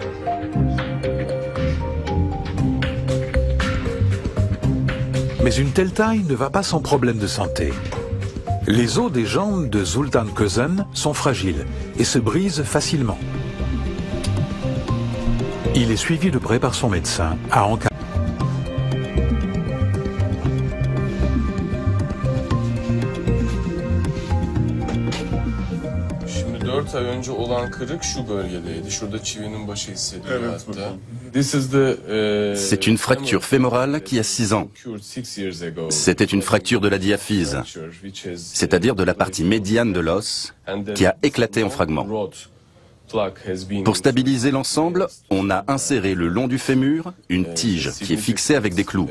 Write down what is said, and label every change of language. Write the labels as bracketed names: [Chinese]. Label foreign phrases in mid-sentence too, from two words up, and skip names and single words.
[French] Mais une telle taille ne va pas sans problème de santé. Les os des jambes de Zoltan Kösen sont fragiles et se brisent facilement. Il est suivi de près par son médecin à Ankara. [Turkish] Şimdi 4 ay önce olan kırık şu bölgedeydi. Şurada çivinin başı hissediliyor hatta. [French] C'est une fracture fémorale qui a 6 ans. C'était une fracture de la diaphyse, c'est-à-dire de la partie médiane de l'os, qui a éclaté en fragments. Pour stabiliser l'ensemble, on a inséré le long du fémur une tige qui est fixée avec des clous.